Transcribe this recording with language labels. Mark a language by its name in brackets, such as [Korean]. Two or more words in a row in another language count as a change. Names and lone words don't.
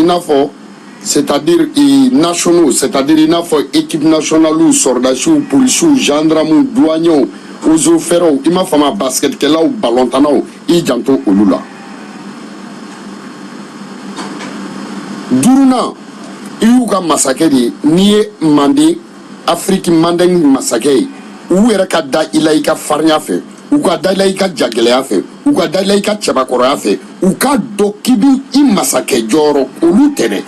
[Bambara] n'a fɔ [French] c'est-à-dire nationaux, c'est-à-dire [Bambara] i n'a fɔ [French] équipe nationale, soldats, policiers, gendarmes, douaniers, eaux et forêts, [Bambara] i m'a faamu, basketkɛlaw, ballontannaw, i janto olu la. Duurunan i y'u ka masakɛ de, n'i ye mande [French] Afrique mandingue [Bambara] masakɛ ye, u yɛrɛ ka da i la i ka farinya fɛ, u ka da i la i ka jagɛlɛya fɛ, u ka da i la i ka cɛbakɔrɔya fɛ, u ka dɔn k'i bɛ i masakɛ jɔyɔrɔ, olu tɛ dɛ.